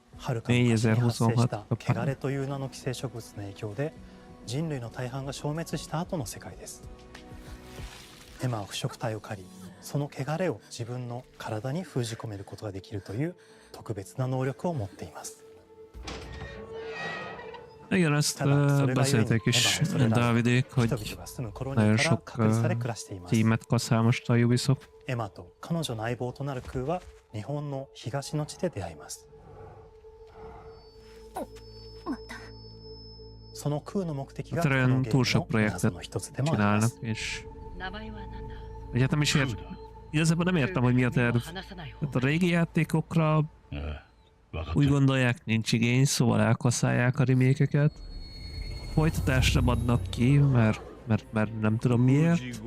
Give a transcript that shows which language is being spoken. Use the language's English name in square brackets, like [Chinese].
[Japanese] はるか昔に発生した汚れという名の寄生植物の影響で人類の大半が消滅した後の世界です。エマは腐植体を借り、その汚れを自分の体に封じ込めることができるという特別な能力を持っています。 [Hungarian] Igen, ezt beszélték is Dávidék, hogy nagyon sok tímet kaszál most a Ubisoft. [Japanese] エマと彼女の相棒となるクーは日本の東の地で出会います。そのクーの目的がこのゲームの謎の一つでもあります。 [Hungarian] Ugye nem is igazából nem értem, hogy mi a terv. Hát a régi játékokra úgy gondolják, nincs igény, szóval elkasszálják a remékeket. Folytatásra adnak ki, mert nem tudom miért.